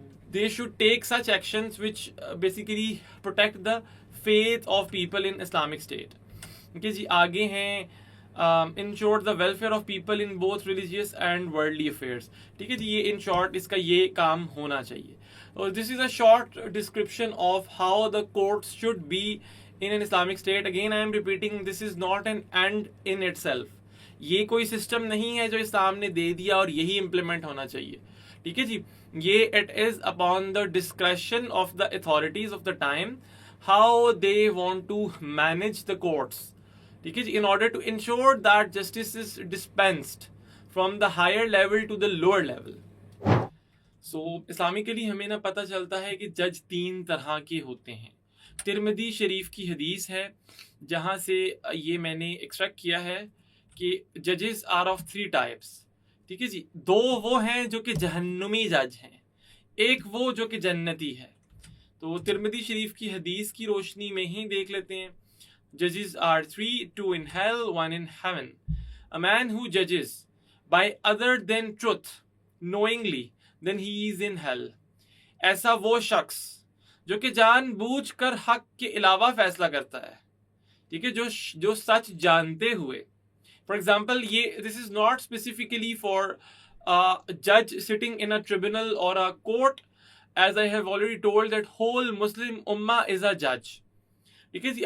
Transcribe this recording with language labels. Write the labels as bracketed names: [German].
[English] They should take such actions which basically protect the faith of people in Islamic State. Okay جی. [Urdu] آگے ہیں [English] ensure the welfare of people in both religious and worldly affairs. [Urdu] ٹھیک ہے جی. یہ [English] in short [Urdu] اس کا یہ کام ہونا چاہیے. [English] This is a short description of how the courts should be in an Islamic state. Again I am repeating, this is not an end in itself. [Urdu] یہ کوئی system نہیں ہے جو اسلام نے دے دیا اور یہی امپلیمنٹ ہونا چاہیے. ٹھیک ہے جی. [English] یہ it is upon the discretion of the authorities of the time how they want to manage the courts. [Urdu] ٹھیک ہے جی. [English] In order to ensure that justice is dispensed from the higher level to the lower level. [Urdu] So Islamically ہمیں نا پتہ چلتا ہے کہ جج 3 طرح کے ہوتے ہیں. ترمذی شریف کی حدیث ہے جہاں سے یہ میں نے ایکسٹریکٹ کیا ہے کہ [English] ججز are of 3 types. [Urdu] ٹھیک ہے جی. 2 وہ ہیں جو کہ جہنمی جج ہیں, ایک وہ جو کہ جنتی ہے. تو ترمذی شریف کی حدیث کی روشنی میں ہی دیکھ لیتے ہیں. [English] Judges are 3, 2 in hell, 1 in heaven. A man who judges by other than truth knowingly, then he is in hell. [Urdu] ایسا وہ شخص جو کہ جان بوجھ کر حق کے علاوہ فیصلہ کرتا ہے. ٹھیک ہے. جو سچ جانتے ہوئے. [English] For example یہ دس is not specifically for جج sitting in a tribunal اور a court, as I have already told that whole Muslim امہ از اے جج. [Urdu] ٹھیک ہے جی.